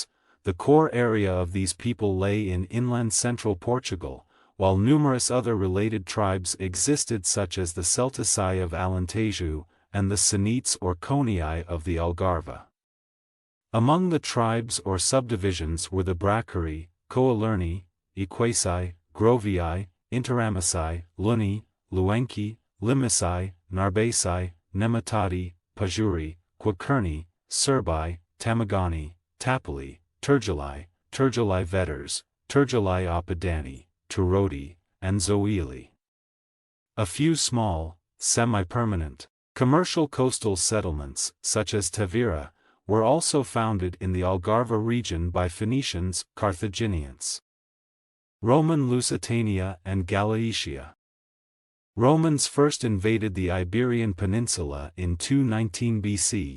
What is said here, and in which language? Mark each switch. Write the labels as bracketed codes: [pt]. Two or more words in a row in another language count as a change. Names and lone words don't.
[en] The core area of these people lay in inland central Portugal, while numerous other related tribes existed such as the Celtici of Alentejo, and the Sanites or Conii of the Algarve. Among the tribes or subdivisions were the Bracari, Coalerni, Equaci, Grovii, Interamici, Luni, Luenki, Limici, Narbaci, Nematati, Pajuri, Quakerni, Serbi, Tamagani, Tapali, Turguli, Turguli Vetters, Turguli Oppidani, Turodi, and Zoili. A few small, semi-permanent, commercial coastal settlements, such as Tavira, were also founded in the Algarve region by Phoenicians, Carthaginians. Roman Lusitania and Galaecia. Romans first invaded the Iberian Peninsula in 219 BC.